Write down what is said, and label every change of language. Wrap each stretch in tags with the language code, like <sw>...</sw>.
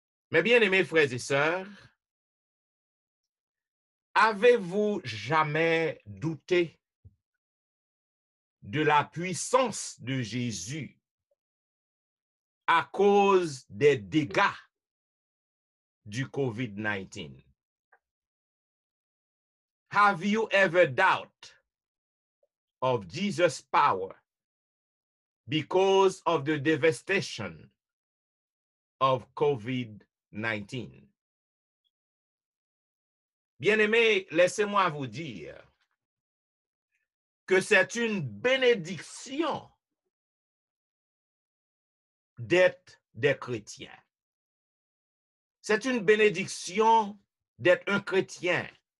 <fr>Mes bien-aimés frères et sœurs, avez-vous jamais douté de la puissance de Jésus à cause des dégâts du COVID-19?</fr> <en>Have you ever doubt of Jesus' power because of the devastation of COVID-19?</en> <fr>Bien-aimés, laissez-moi vous dire que c'est une bénédiction d'être des chrétiens. C'est une bénédiction d'être un chrétien.</fr>